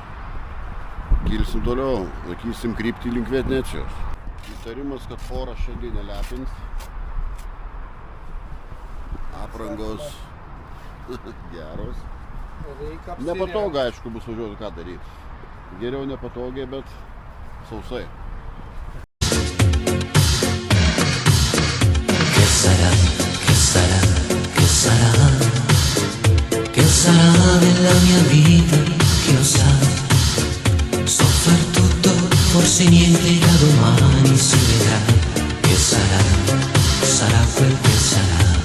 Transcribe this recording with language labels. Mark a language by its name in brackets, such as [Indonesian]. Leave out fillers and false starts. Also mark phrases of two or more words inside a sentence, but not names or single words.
[Lithuanian] Kilsim toliau, laikysim kryptį link Venecijos. Įtarimas, kad oras šiandien nelepins. Aprangos geros. Reikia apsirengti. Nepatogu, aišku, bus važiuoti, ką daryti. Geriau nepatogiai, bet sausai. [Italian] Che sarà nella mia vita, chi lo sa, sto per tutto, forse niente da domani si vedrà, che sarà, sarà quel che sarà.